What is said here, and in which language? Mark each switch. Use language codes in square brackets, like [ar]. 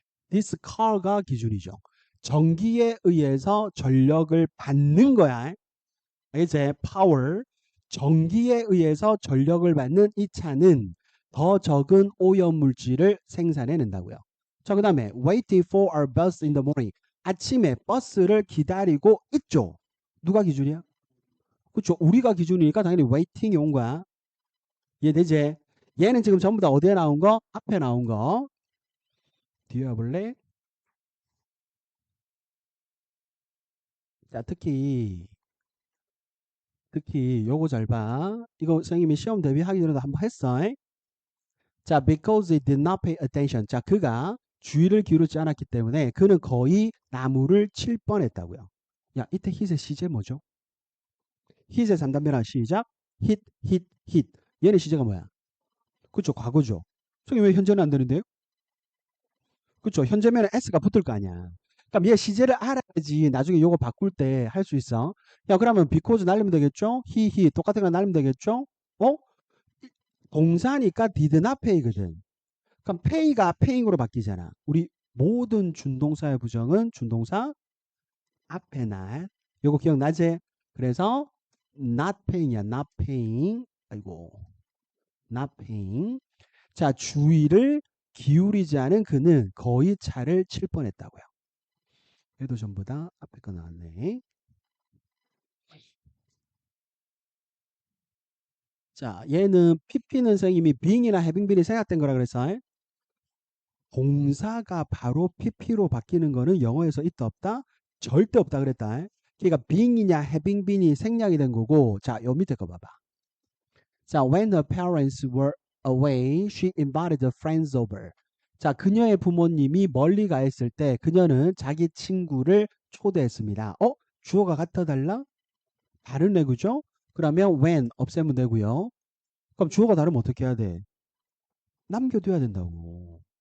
[en] this car [ko] 가 기준이죠. 전기에 의해서 전력을 받는 거야. 이제 power. 전기에 의해서 전력을 받는 이 차는 더 적은 오염물질을 생산해낸다고요. [en] 자, [ko] 그 다음에 [en] waiting for our bus in the morning. [ko] 아침에 버스를 기다리고 있죠. 누가 기준이야? 그렇죠. 우리가 기준이니까 당연히 waiting이 온 거야. 이해되지? 얘는 지금 전부 다 어디에 나온 거? 앞에 나온 거. 뒤에 와볼래? 자, 특히 요거 잘 봐. 이거 선생님이 시험 대비하기 전에도 한번 했어. [en] 자, because he did not pay attention. [ko] 자, 그가 주의를 기울이지 않았기 때문에 그는 거의 나무를 칠 뻔했다고요. 야, 이때 hit의 시제 뭐죠? hit의 3단변화 시작. hit. 얘는 시제가 뭐야? 그쵸, 과거죠. 선생님 왜 현재는 안 되는데요? 그쵸, 현재면은 s가 붙을 거 아니야. 그럼 얘 시제를 알아야지 나중에 요거 바꿀 때 할 수 있어. 야, 그러면 because 날리면 되겠죠? he 똑같은 거 날리면 되겠죠? 어? 동사니까 did not pay거든. 그럼 pay가 paying으로 바뀌잖아. 우리 모든 준동사의 부정은 준동사 앞에 날. 요거 기억나지? 그래서 not paying이야. [en] not paying. 아이고. not paying. [ko] 자, 주의를 기울이지 않은 그는 거의 차를 칠 뻔했다고요. 얘도 전부 다 앞에 거 나왔네. 자, 얘는 pp는 선생님이 being이나 having been이 생략된 거라 그랬어. 동사가 바로 pp로 바뀌는 거는 영어에서 있다 없다? 절대 없다 그랬다. 그러니까 being이냐 having been이 생략이 된 거고. 자, 요 밑에 거 봐봐. [en] 자, when her parents were away, she invited her friends over. [ko] 자, 그녀의 부모님이 멀리 가 있을 때 그녀는 자기 친구를 초대했습니다. 주어가 같아 달라? 다르네, 그죠? 그러면 when 없애면 되고요. 그럼 주어가 다르면 어떻게 해야 돼? 남겨둬야 된다고.